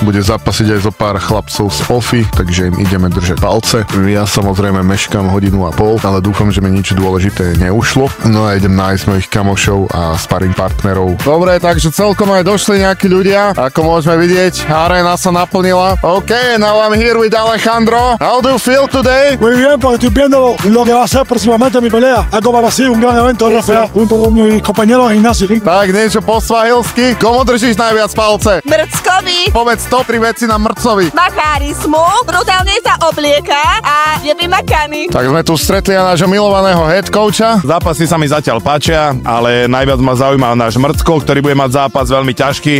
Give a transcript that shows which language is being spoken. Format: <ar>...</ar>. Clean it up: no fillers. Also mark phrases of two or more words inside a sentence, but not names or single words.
<sk>Bude zápasiť aj zo pár chlapcov z OFI, takže im ideme držať palce. Ja samozrejme meškám 1,5 hodiny, ale dúfam, že mi nič dôležité neušlo. No a idem nájsť mojich kamošov a sparring partnerov. Dobre, takže celkom aj došli nejakí ľudia. Ako môžeme vidieť, arena sa naplnila.</sk> <en>OK, now I'm here with Alejandro. How do you feel today?</en> <es>Muy bien, porque estoy viendo lo que va a ser próximamente mi pelea. Algo para así, un gran evento RFA, junto con mis compañeros de gimnasio.</es> <sk>Tak niečo po svahilsky. Komu držíš najviac palce? Mrckovi. Povedz top 3 veci na Mrcovi. Má charizmu, brutálne sa oblieka a je vymakaný. Tak sme tu stretli aj nášho milovaného</sk> <en>head coacha.</en> <sk>Zápasy sa mi zatiaľ páčia, ale najviac ma zaujíma náš Mrcko, ktorý bude mať zápas veľmi ťažký.</sk>